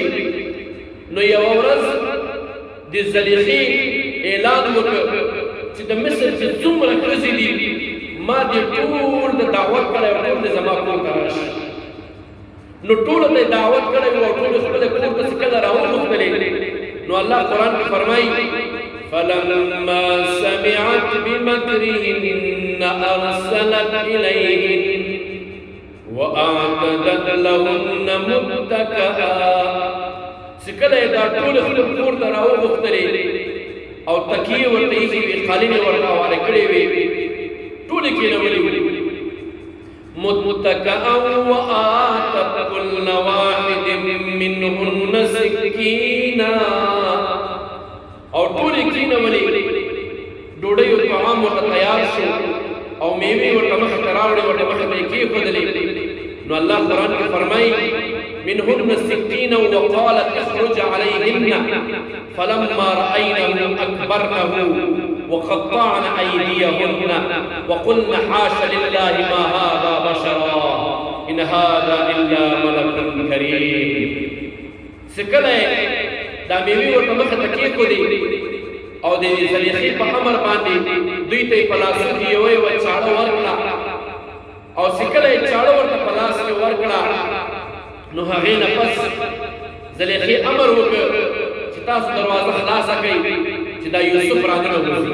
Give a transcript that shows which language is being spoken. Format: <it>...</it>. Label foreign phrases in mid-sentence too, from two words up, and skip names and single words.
<ps>نو یوه ورځ د زلیخې اعلان وکړ چې د مصر چې څومره ښځې دي ما دې ټول د دعوت کړی او ټول د زما کور ته راشي. نو ټولو ته یې دعوت کړی او ټول خپل کور ته چې کله راوغوښتلې نو الله قرآن کې فرمایي</ps> <ar>فلما سمعت بمكرهن أرسلت إليهن وأعتدت لهن متكئا.</ar> <ps>چې کله یې دا ټول خپل کور ته راوغوښتلې او تکیې ورته ایښې وې، قالینې ورته هوارې کړې وې، ټولې کېنولې وې.</ps> <ar>متكئا وآتت كل واحد منهن سكينا،</ar> <ps>او ټولې کېنولې، ډوډۍ او طعام ورته تیار شو او میوې ورته مخې ته راوړې، ورته مخې ته یې کېښودلې. نو الله قرآن کې فرمایي</ps> <ar>منهن سكينا وقالت اخرج عليهن فلما رأينه أكبرنه وقطعن أيديهن وقلن حاش لله ما هذا بشرا إن هذا إلا ملك كريم.</ar> <ps>سکله دا میوې ورته مخې ته کېښودې او د زلیخې په امر باندې دوی ته یې په لاسو کې یوه یوه چاړه ورکړه او چې کله یې چاړه ورته په لاس کې ورکړه نو هغې نه پس زلیخې امر وکړ چې تاسو دروازه خلاصه کړئ چې دا یوسف را ننوځي.</ps>